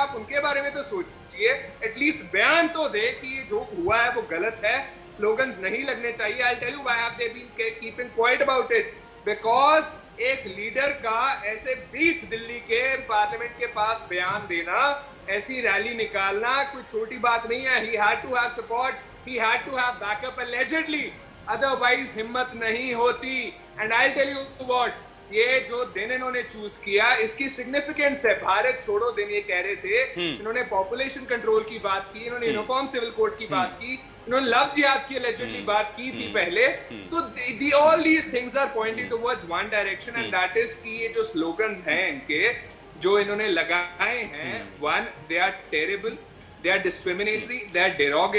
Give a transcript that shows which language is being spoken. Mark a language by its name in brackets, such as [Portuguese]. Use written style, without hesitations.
[Hindi] आप उनके बारे में तो सोचिए, एटलीस्ट बयान तो दे कि ये जो हुआ है वो गलत है, स्लोगन्स नहीं लगने चाहिए। [English] I tell you why have they been keeping quiet about it, because [Hindi] एक लीडर का ऐसे बीच दिल्ली के पार्लियामेंट के पास बयान देना, ऐसी रैली निकालना कोई छोटी बात नहीं है। [English] He had to have support, he had to have backup allegedly, otherwise [Hindi] हिम्मत नहीं होती। [English] And I'll tell you what, [Hindi] ये जो दिन इन्होंने चूज किया, इसकी सिग्निफिकेंस है। भारत छोड़ो दिन ये कह रहे थे, इन्होंने पॉपुलेशन कंट्रोल की बात की, इन्होंने यूनिफॉर्म सिविल कोड की बात की, इन्होंने लव जिहाद की allegedly बात की थी पहले। [English] तो all these things are pointing towards one direction, and that is [Hindi] कि ये जो slogans हैं इनके, जो इन्होंने लगाए हैं, [English] One, they are terrible, they are discriminatory, they are derogatory.